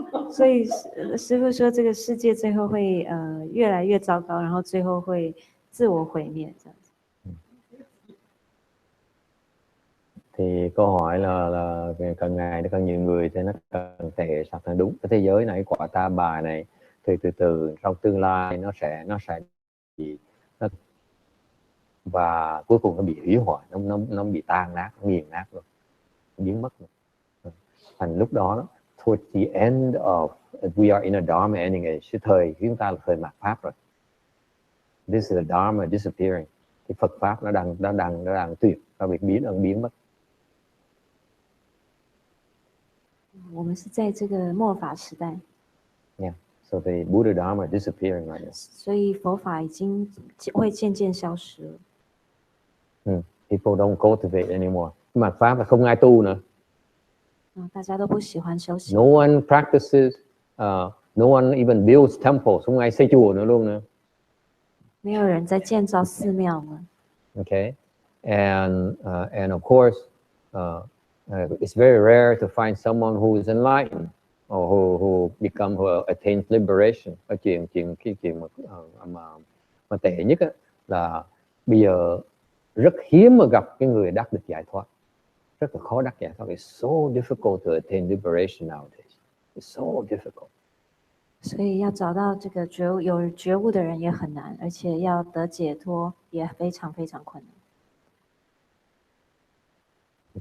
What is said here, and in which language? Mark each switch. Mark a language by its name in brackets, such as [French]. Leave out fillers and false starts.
[Chinese] 所以师父说，这个世界最后会越来越糟糕，然后最后会自我毁灭这样子。 [Vietnamese] Thì câu hỏi là càng ngày nó càng nhiều người thì nó càng tệ sạch là đúng. Cái thế giới này, quả ta bà này thì từ từ trong tương lai nó sẽ và cuối cùng nó bị hủy hoại, nó bị tan nát, nghiền nát rồi, biến mất rồi. Thành lúc đó [English] towards the end of we are in a Dharma ending age, [Vietnamese] thời chúng ta là thời mạt pháp rồi. [English] This is the Dharma disappearing. [Vietnamese] Cái Phật pháp nó đang tuyệt, nó bị biến mất. [Chinese] 我们是在这个末法时代。 [English] Yeah. So the Buddha Dharma is disappearing right now. [Chinese] 所以佛法已经会渐渐消失了。 [English] People don't cultivate anymore. [Vietnamese] Mạt pháp là không ai tu nữa. [Chinese] 大家都不喜欢修行。 [English] No one practices. No one even builds temples. [Vietnamese] Không ai xây chùa nữa luôn nữa. [Chinese] 没有人在建造寺庙了。 [English] Okay, and of course, it's very rare to find someone who is enlightened or who attains liberation. [Vietnamese] Cái chuyện mà tệ nhất là bây giờ rất hiếm mà gặp cái người đắc được giải thoát, rất là khó đắc giải thoát. [English] It's so difficult to attain liberation nowadays. It's so difficult. [Chinese] 所以要找到这个有觉悟的人也很难，而且要得解脱也非常非常困难。